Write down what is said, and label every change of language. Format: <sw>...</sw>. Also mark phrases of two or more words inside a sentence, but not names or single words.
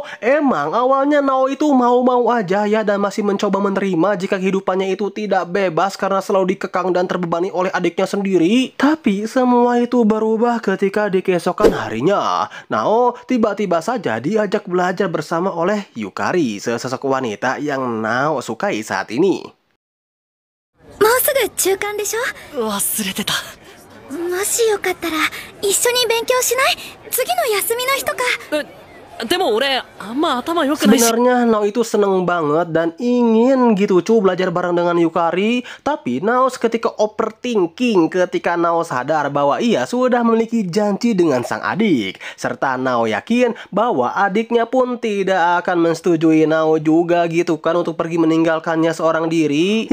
<id>Emang awalnya Nao itu mau-mau aja ya dan masih mencoba menerima jika kehidupannya itu tidak bebas karena selalu dikekang dan terbebani oleh adiknya sendiri. Tapi semua itu berubah ketika di keesokan harinya Nao tiba-tiba saja diajak belajar bersama oleh Yukari, sesosok wanita yang Nao sukai saat ini.</id> <ja>もうすぐ中間でしょ？忘れてた。もしよかったら一緒に勉強しない？次の休みの日とか。でも俺あんま頭良くないし。</ja> <id>Sebenarnya Nao itu seneng banget dan ingin gitu cu belajar bareng dengan Yukari. Tapi Nao seketika overthinking ketika Nao sadar bahwa ia sudah memiliki janji dengan sang adik. Serta Nao yakin bahwa adiknya pun tidak akan menyetujui Nao juga gitu kan untuk pergi meninggalkannya seorang diri.</id>